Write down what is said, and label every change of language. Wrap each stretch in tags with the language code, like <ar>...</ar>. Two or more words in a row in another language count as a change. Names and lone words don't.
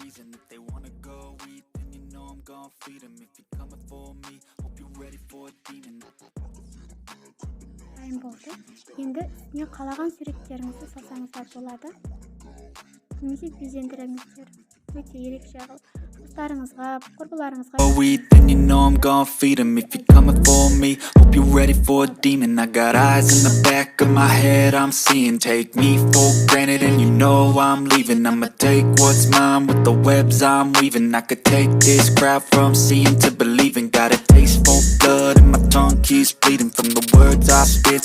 <kk>Дайын болды. Енді үстіне қалаған суреттеріңізді салсаңыздар болады. Немесе безендіріңіздер. Өте ерекше қылып. Достарыңызға, құрбыларыңызға.</kk> <en>Then you know I'm gonna feed him if you're coming for me. Hope you're ready for a demon. I got eyes in the back of my head, I'm seeing. Take me for granted and you know I'm leaving. I'ma take what's mine with the webs I'm weaving. I could take this crowd from seeing to believing. Got a taste for blood and my tongue keeps bleeding from the words I spit.</en>